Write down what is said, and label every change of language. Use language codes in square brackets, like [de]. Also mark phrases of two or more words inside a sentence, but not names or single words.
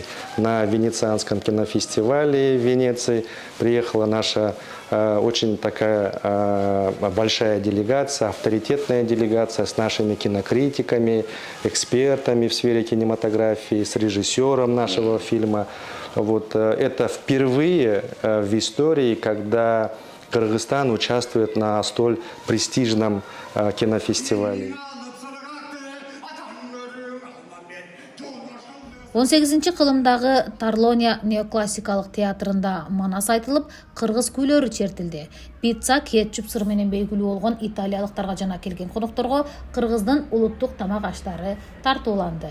[ru] На Венецианском кинофестивале в Венеции приехала наша очень такая большая делегация, авторитетная делегация с нашими кинокритиками, экспертами в сфере кинематографии, с режиссером нашего фильма. Вот, это впервые в истории, когда Кыргызстан участвует на столь престижном кинофестивале. [ky] 18 кылымдагы Тарлония неоклассикалык театрында манас айтылып, кыргыз күйлөрү чертилди. Пицца, кетчуп сыры менен белгилүү болгон италиялыктарга жана келген конокторго кыргыздын улуттук тамак аштары тартууланды.